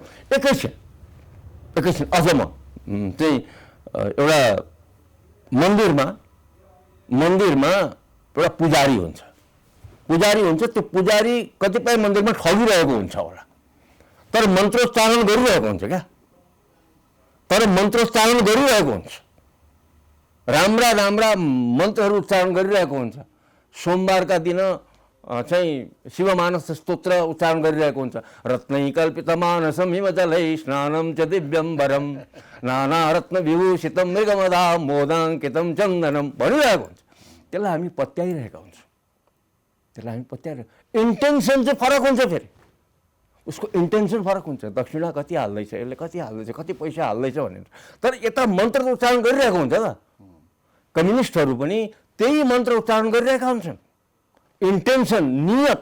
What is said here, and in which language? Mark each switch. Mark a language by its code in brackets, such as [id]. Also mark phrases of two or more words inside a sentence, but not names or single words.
[ne] एकैछिन अझ म चाहिँ एउटा मन्दिरमा एउटा पुजारी हुन्छ त्यो पुजारी कतिपय मन्दिरमा ठगिरहेको हुन्छ होला तर मन्त्रोच्चारण गरिरहेको हुन्छ क्या राम्रा मन्त्रहरू उच्चारण गरिरहेको हुन्छ सोमबारका दिन चाहिँ शिवमानस स्तोत्र उच्चारण गरिरहेको हुन्छ [sa] रत्नैकल्पितमानसं हिमजलै स्नानं च दिव्यम्बरं नानारत्न विभूषितं मृगमदा मोदाङ्कितं चन्दनं [ne] भनिरहेको हुन्छ त्यसलाई हामी पत्याइरहेका हुन्छौँ इन्टेन्सन चाहिँ फरक हुन्छ फेरि उसको इन्टेन्सन फरक हुन्छ दक्षिणा कति हाल्दैछ यसले कति पैसा हाल्दैछ भनेर तर यता मन्त्र उच्चारण गरिरहेको हुन्छ त कम्युनिस्टहरू पनि त्यही मन्त्र उच्चारण गरिरहेका हुन्छन् इन्टेन्सन नियत